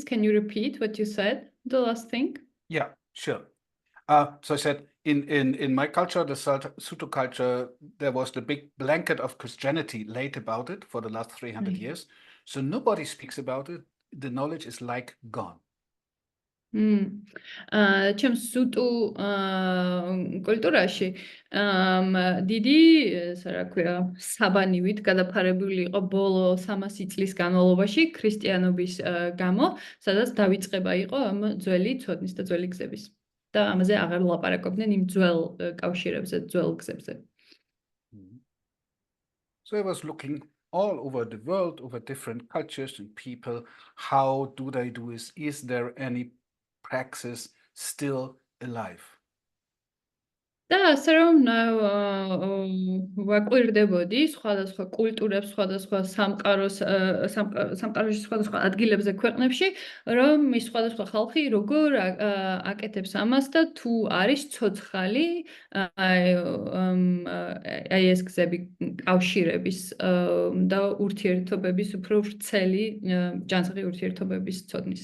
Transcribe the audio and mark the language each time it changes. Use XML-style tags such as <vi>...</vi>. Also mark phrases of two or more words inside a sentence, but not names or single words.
<en>Can you repeat what you said, the last thing? Yeah, sure. So I said, in my culture, the Sotho culture, there was the big blanket of Christianity laid about it for the last 300 years. So nobody speaks about it. The knowledge is like gone.</en> <ka>ჩემს სუტუ კულტურაში დიდი, რა ქვია, საბანივით გადაფარებული იყო ბოლო 300 წლის განმავლობაში ქრისტიანობის გამო, სადაც დავიწყება იყო ამ ძველი ცოდნის და ძველი გზების. და ამაზე აღარ ლაპარაკობდნენ იმ ძველ კავშირებზე, ძველ გზებზე.</ka> <en>So I was looking all over the world, over different cultures and people. How do they do this? Is there any praxis still alive?</en> <ka>და ასე რომ ვაკვირდებოდი სხვადასხვა კულტურებს, სხვადასხვა სამყაროში სხვადასხვა ადგილებზე ქვეყნებში, რომ ის სხვადასხვა ხალხი როგორ აკეთებს ამას და თუ არის ცოცხალი აი ეს გზები კავშირების და ურთიერთობების უფრო ვრცელი ჯანსაღი ურთიერთობების ცოდნის.</ka>